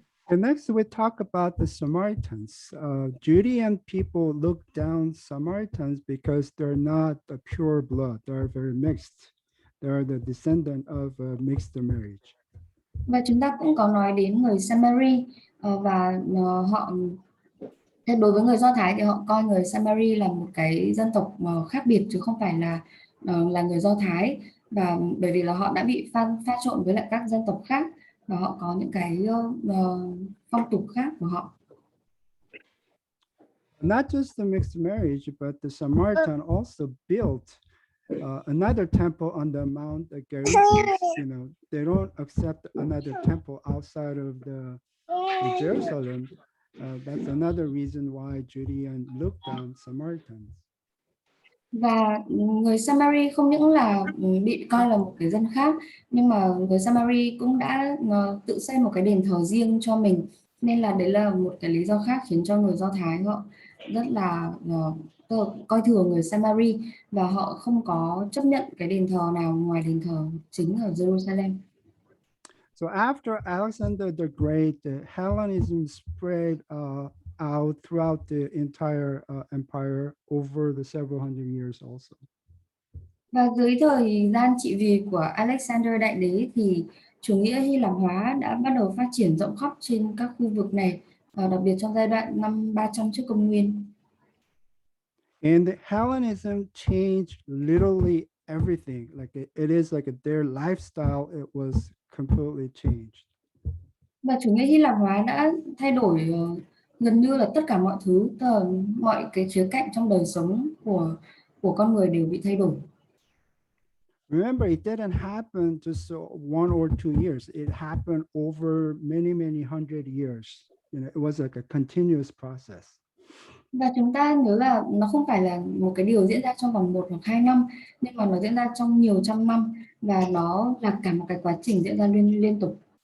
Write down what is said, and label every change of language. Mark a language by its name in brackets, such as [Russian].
[English] And next, we talk about the Samaritans. Judean people look down Samaritans because they're not a pure blood. They're very mixed. They're the descendant of mixed marriage. [Vietnamese] Và chúng ta cũng có nói đến người Seminary và họ đối với người Do Thái thì họ coi người Seminary là một cái dân tộc khác biệt chứ không phải là người Do Thái, và bởi vì là họ đã bị pha trộn với lại các dân tộc khác và họ có những cái phong tục khác của họ. [English] Not just the mixed marriage, but the Samaritan also built another temple on the Mount Gerizim. They don't accept another temple outside of the Jerusalem. That's another reason why Judeans look down Samaritans. [Vietnamese] Và người Samari không những là bị coi là một cái dân khác, nhưng mà người Samari cũng đã tự xây một cái đền thờ riêng cho mình, nên là đấy là một cái lý do khác khiến cho người Do Thái họ rất là coi thường người Samari và họ không có chấp nhận cái đền thờ nào ngoài đền thờ chính ở Jerusalem. [English] So after Alexander the Great, the Hellenism spread out throughout the entire empire over the several hundred years also. [Vietnamese] Và dưới thời gian trị vì của Alexander Đại Đế thì chủ nghĩa Hy Lạp hóa đã bắt đầu phát triển rộng khắp trên các khu vực này, đặc biệt trong giai đoạn năm 300 trước công nguyên. [English] And the Hellenism changed literally everything. Like it is like their lifestyle. It was completely changed. [Vietnamese] Và chủ nghĩa Hy Lạp hóa đã thay đổi gần như là tất cả mọi thứ, mọi cái khía cạnh trong đời sống của con người đều bị thay đổi. [English] Remember, it didn't happen just 1 or 2 years. It happened over many hundred years. It was like a continuous process. [Vietnamese] Và chúng ta nhớ là nó không phải là một cái điều diễn ra trong vòng 1 hoặc 2 năm, nhưng mà nó diễn ra trong nhiều trăm năm và nó là cả một cái quá trình diễn ra liên tục.